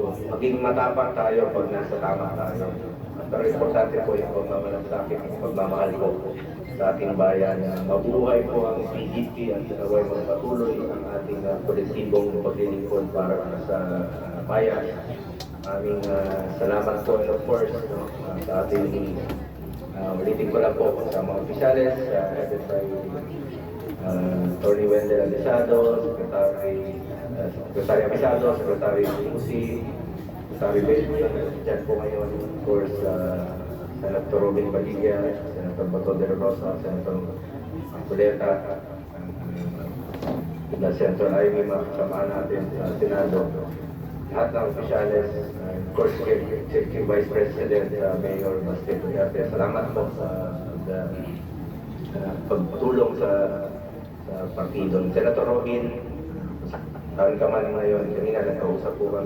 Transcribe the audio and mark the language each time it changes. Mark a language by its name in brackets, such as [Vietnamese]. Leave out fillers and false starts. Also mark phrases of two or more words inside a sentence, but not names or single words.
[Filipino] Maging matapang tayo pag nasa tama tayo. Pero importante po yung pagmamalasakit at pagmamahal po sa ating bayan. Mabuhay po ang PDP at naway magpatuloy ang ating kolektibong paglilingkod para sa bayan. Aming salamat po [English] and of course [Filipino] sa ating ulitin ko lang po sa mga opisyales, headed by Attorney Wendell Alisado, Secretary Amisado, Secretary Musi, Secretary Ben, dyan po ngayon, [English] of course, [Filipino] Senator Robin Padilla, Senator Bato de Rosa, Senator Culeta, Senator Ivy, mga kasama natin sa Senado, lahat ng opisyales, [English] of course, [Filipino] Executive Vice President, Mayor Baste Duterte, salamat po sa pagtulong sa partido. Senator Robin, saan ka man ngayon, kanina nagkausap po kami.